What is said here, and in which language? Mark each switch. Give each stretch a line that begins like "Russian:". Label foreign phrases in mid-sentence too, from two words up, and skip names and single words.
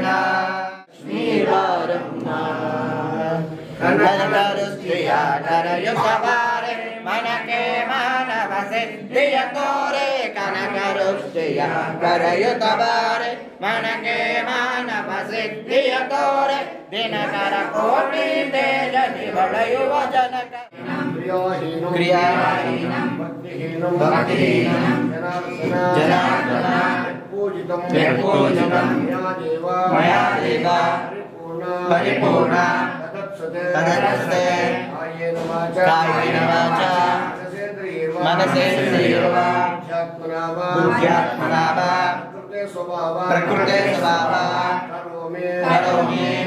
Kannada: ಶ್ರೀರಾರಮ್ಮ ಕನಕರುಷ್ಟಿಯ ಕರಯುತ್ತಬಾರೆ, ಮನಕ್ಕೆ ಮಾನವ ಸಿದ್ಧಿಯ ತೋರೆ. ಕನಕರುಷ್ಟಿಯ ಕರಯುತ್ತಬಾರೆ, ಮನಕ್ಕೆ ಮಾನವ ಸಿದ್ಧಿಯ ತೋರೆ. ದಿನಕರ ಕೋಟಿ ತೇಜದಿ ಹೊಳೆಯುವ ಜನಕ
Sanskrit: क्रियाहीनं भक्तिहीनं जनार्दन यत्पूजितं मया देव परिपूर्ण तदर्थे कायेन वाचा मनसेन्द्रियर्वा बुद्ध्यात्मना वा प्रकृते स्वभावा करोमि